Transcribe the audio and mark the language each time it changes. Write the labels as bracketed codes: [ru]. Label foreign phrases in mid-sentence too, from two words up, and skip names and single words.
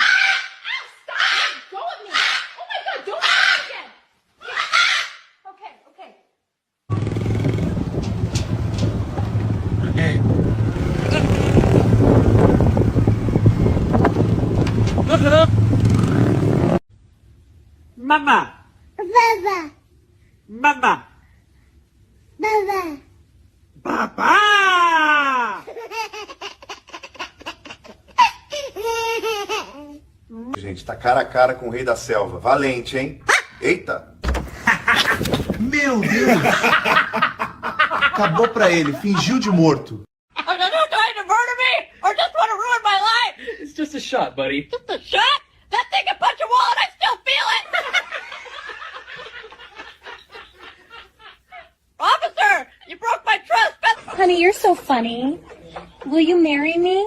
[en] Stop! Let go of me! Oh my God, don't do it again. Okay. Mama. Baba. Mama. Baba. Papa. [pt] Gente, tá cara a cara com o rei da selva. Valente, hein? Eita! Meu Deus! Acabou pra ele, fingiu de morto. [en] Are you trying to murder me? Or just want to ruin my life? It's just a shot, buddy. Just a shot? That thing can punch a wall and I still feel it! Officer! You broke my trust! Honey, you're so funny. Will you marry me?